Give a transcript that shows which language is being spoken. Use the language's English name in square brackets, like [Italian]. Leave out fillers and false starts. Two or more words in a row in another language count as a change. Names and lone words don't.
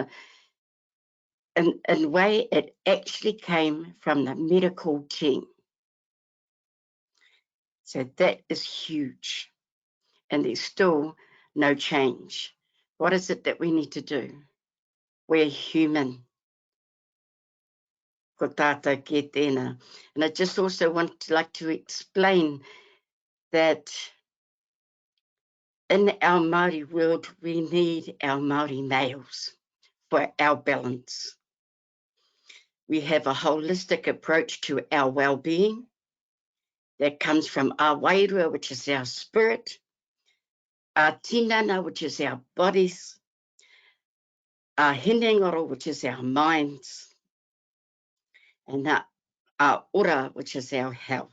[English] And in a way, it actually came from the medical team. So that is huge. And there's still no change. What is it that we need to do? We're human. [Māori] Ko tātou ki tēnā. [English] And I just also like to explain that in our Māori world, we need our Māori males for our balance. We have a holistic approach to our well-being that comes from our wairua, which is our spirit, our tinana, which is our bodies, our hinengaro, which is our minds, and our ora, which is our health.